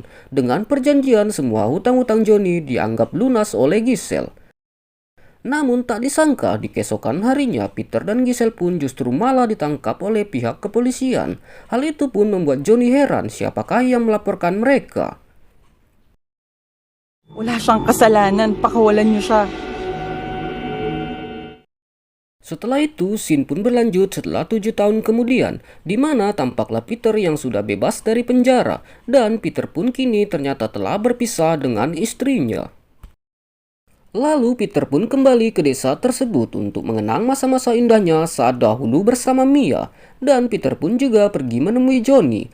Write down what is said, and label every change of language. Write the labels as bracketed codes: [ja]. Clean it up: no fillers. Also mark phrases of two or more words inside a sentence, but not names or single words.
[id] Dengan perjanjian, semua hutang-hutang Johnny dianggap lunas oleh Giselle. Namun tak disangka di keesokan harinya Peter dan Giselle pun justru malah ditangkap oleh pihak kepolisian. Hal itu pun membuat Johnny heran siapakah yang melaporkan mereka. [tl] Wala siyang kasalanan, pakawalan niyo siya. [id] Setelah itu, scene pun berlanjut setelah 7 tahun kemudian, di mana tampaklah Peter yang sudah bebas dari penjara, dan Peter pun kini ternyata telah berpisah dengan istrinya. Lalu Peter pun kembali ke desa tersebut untuk mengenang masa-masa indahnya saat dahulu bersama Mia, dan Peter pun juga pergi menemui Johnny.